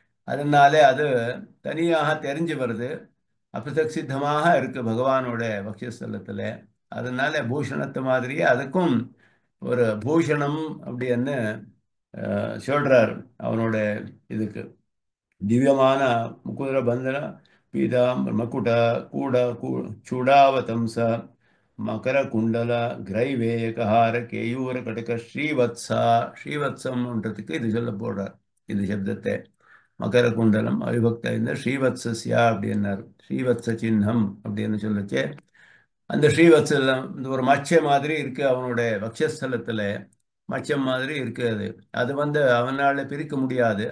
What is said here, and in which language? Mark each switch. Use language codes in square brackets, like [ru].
[ta] அதனால அது தனியாக தெரிஞ்சு வருது. அப்பிரதக் சித்தமாக இருக்கு பகவானோட பக்ஷஸ்தலத்துல. அதனால பூஷணத்து மாதிரியே அதுக்கும் ஒரு பூஷணம் அப்படின்னு சொல்றார் அவனோட இதுக்கு. [sa] ದಿವ್ಯಮಾನ ಮುಕುಂದರ ಬಂಧನ ಪೀತಾಂಬರ ಮಕುಟ ಕೂಡ ಚೂಡಾವತಂಸ ಮಕರ ಕುಂಡಲ கிரைவேயகஹார கேயூர கடக ஸ்ரீவத்ச. [ta] ஸ்ரீவத்சம்ன்றதுக்கு இது சொல்ல போடுறார் இந்த சப்தத்தை. மகர குண்டலம் அவிபக்த இந்த ஸ்ரீவத்சஸ்யா அப்படின்னார். ஸ்ரீவத்ச சின்னம் அப்படின்னு சொல்லச்சே அந்த ஸ்ரீவத்சலம் இந்த ஒரு மச்ச மாதிரி இருக்கு அவனுடைய வக்ஷஸ்தலத்துல. மச்சம் மாதிரி இருக்கு அது. அது அவனால பிரிக்க முடியாது.